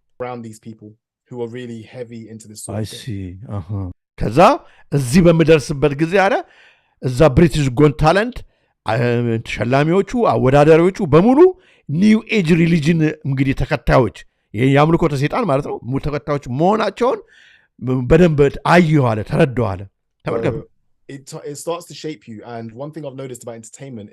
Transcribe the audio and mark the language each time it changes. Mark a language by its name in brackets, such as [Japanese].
[English] around these people who are really heavy into this I see [Amharic] ከዛ እዚህ በሚደርስበት ጊዜ አለ እዛ ብሪቲሽ ጎት ታለንት ተሸላሚዎቹ አወዳዳሪዎቹ በሙሉ ኒው ኤጅ ሪሊጅን እንግዲህ ተከታዮች የአምልኮተ ሰይጣን ማለት ነው ተከታዮች መሆናቸውን በደንብ አየዋለ ተረዳዋለ ተመልከቱ [English] it starts to shape you and one thing I've noticed about entertainment